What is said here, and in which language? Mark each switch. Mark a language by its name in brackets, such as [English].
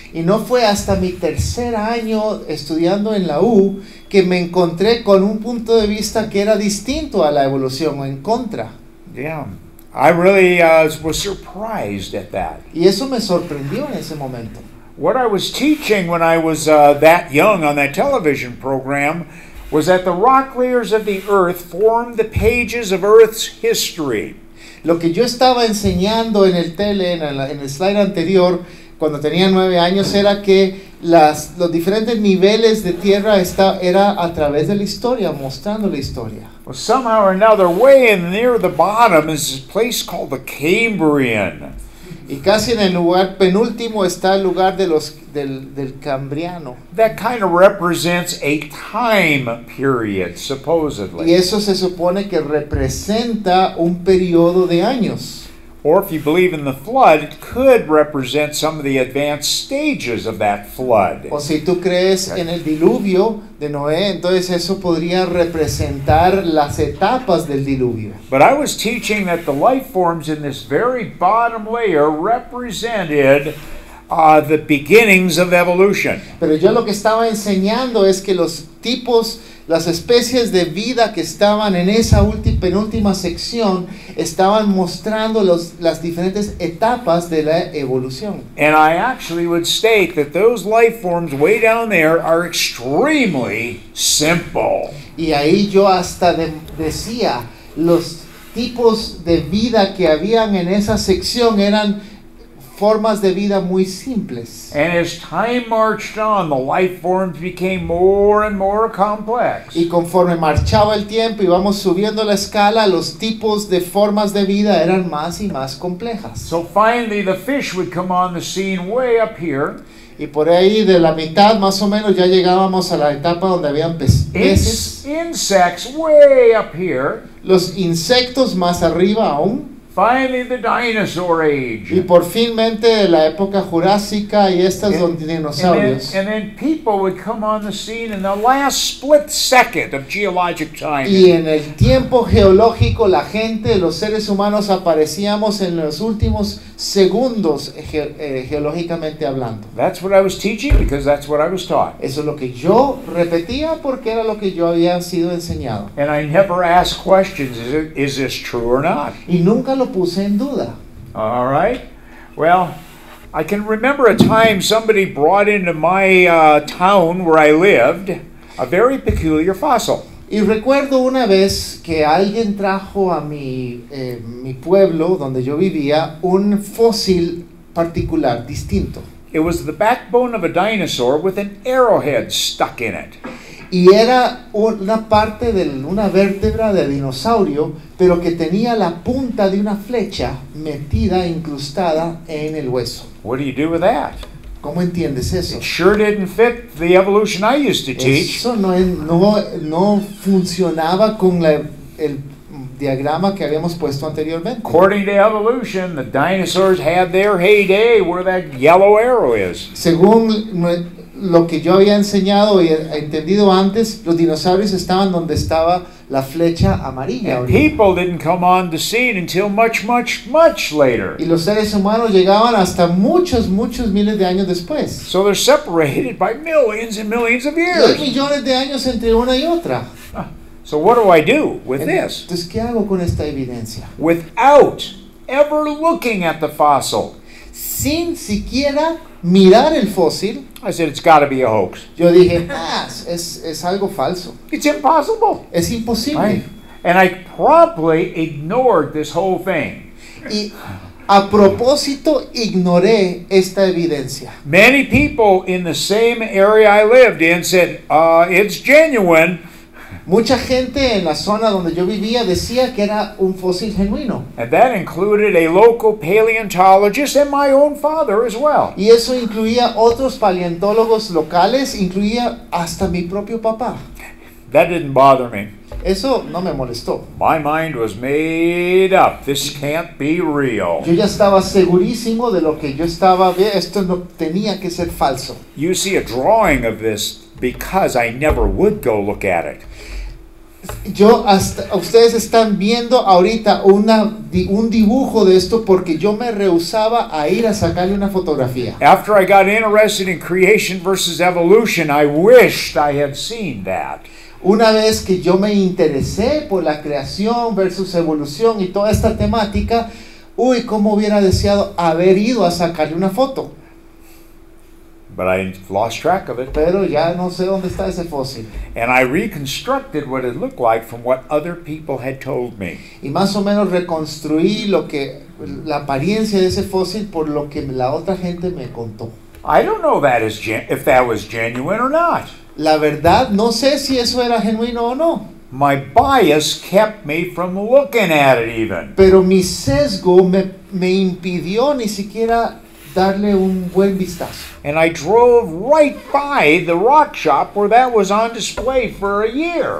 [Spanish] Y no fue hasta mi tercer año estudiando en la U que me encontré con un punto de vista que era distinto a la evolución o en contra. [English] Yeah, I really was surprised at that. [Spanish] Y eso me sorprendió en ese momento. [English] What I was teaching when I was that young on that television program was that the rock layers of the earth formed the pages of Earth's history. [Spanish] Lo que yo estaba enseñando en el en el slide anterior, cuando tenía 9 años, era que los diferentes niveles de tierra era a través de la historia, mostrando la historia. [English] Well, somehow or another, way in near the bottom is this place called the Cambrian. [Spanish] Y casi en el lugar penúltimo está el lugar del Cambriano. [English] That kind of represents a time period, supposedly. [Spanish] Y eso se supone que representa un periodo de años. [English] Or if you believe in the flood, it could represent some of the advanced stages of that flood. [Spanish] O si tú crees en el diluvio de Noé, entonces eso podría representar las etapas del diluvio. [English] But I was teaching that the life forms in this very bottom layer represented the beginnings of evolution. [Spanish] Pero yo lo que estaba enseñando es que los tipos, las especies de vida que estaban en esa penúltima sección estaban mostrando las diferentes etapas de la evolución. [English] And I actually would state that those life forms way down there are extremely simple. [Spanish] Y ahí yo hasta decía, los tipos de vida que habían en esa sección eran formas de vida muy simples. [English] And as time marched on, the life forms became more and more complex. [Spanish] Y conforme marchaba el tiempo y vamos subiendo la escala, los tipos de formas de vida eran más y más complejas. [English] So finally the fish would come on the scene way up here. [Spanish] Y por ahí de la mitad más o menos ya llegábamos a la etapa donde habían peces. [English] Insects way up here. [Spanish] Los insectos más arriba aún. [English] Finally the dinosaur age. [Spanish] Y por finmente la época jurásica y estas dinosaurios. [English] And then people would come on the scene in the last split second of geologic time. [Spanish] Y en el tiempo geológico la gente, los seres humanos aparecíamos en los últimos segundos geológicamente hablando. [English] That's what I was teaching because that's what I was taught. [Spanish] Eso es lo que yo repetía porque era lo que yo había sido enseñado. [English] And I never asked questions, is this true or not? [Spanish] Y nunca lo puse en duda. [English] All right. Well, I can remember a time somebody brought into my town where I lived a very peculiar fossil. [Spanish] Y recuerdo una vez que alguien trajo a mi pueblo donde yo vivía un fósil particular, distinto. [English] It was the backbone of a dinosaur with an arrowhead stuck in it. [Spanish] Y era una parte de una vértebra de dinosaurio, pero que tenía la punta de una flecha metida, incrustada en el hueso. [English] What do you do with that? [Spanish] ¿Cómo entiendes eso? [English] It sure didn't fit the evolution I used to teach. [Spanish] Eso no funcionaba con el diagrama que habíamos puesto anteriormente. [English] According to evolution, the dinosaurs had their heyday where that yellow arrow is. [Spanish] Según lo que yo había enseñado y entendido antes, los dinosaurios estaban donde estaba la flecha amarilla. [English] And people didn't come on the scene until much, much, much later. [Spanish] Y los seres humanos llegaban hasta muchos miles de años después. [English] So they're separated by millions and millions of [Spanish] Y hay [English] years. [Spanish] millones de años entre una y otra. [English] So what do I do with this? [Spanish] Entonces, ¿qué hago con esta evidencia? [English] Without ever looking at the fossil. [Spanish] Sin siquiera mirar el fósil, [English] I said, it's got to be a hoax. [Spanish] yo dije, es algo falso. [English] It's impossible. [Spanish] Es imposible. [English] Right? And I promptly ignored this whole thing. [Spanish] Y a propósito ignoré esta evidencia. [English] Many people in the same area I lived in said, it's genuine. [Spanish] Mucha gente en la zona donde yo vivía decía que era un fósil genuino. [English] And that included a local paleontologist and my own father as well. [Spanish] Y eso incluía otros paleontólogos locales, incluía hasta mi propio papá. [English] That didn't bother me. [Spanish] Eso no me molestó. [English] My mind was made up. This can't be real. [Spanish] Yo ya estaba segurísimo de lo que yo estaba viendo. Esto no tenía que ser falso. [English] You see a drawing of this because I never would go look at it. [Spanish] Ustedes están viendo ahorita un dibujo de esto porque yo me rehusaba a ir a sacarle una fotografía. [English] After I got interested in creation versus evolution, I wished I had seen that. [Spanish] Una vez que yo me interesé por la creación versus evolución y toda esta temática, cómo hubiera deseado haber ido a sacarle una foto. [English] But I lost track of it. [Spanish] Pero ya no sé dónde está ese fósil. [English] And I reconstructed what it looked like from what other people had told me. [Spanish] Y más o menos reconstruí la apariencia de ese fósil por lo que la otra gente me contó. [English] I don't know if that was genuine or not. [Spanish] La verdad, no sé si eso era genuino o no. [English] My bias kept me from looking at it even. [Spanish] Pero mi sesgo me impidió ni siquiera darle un buen vistazo. [English] And I drove right by the rock shop where that was on display for a year.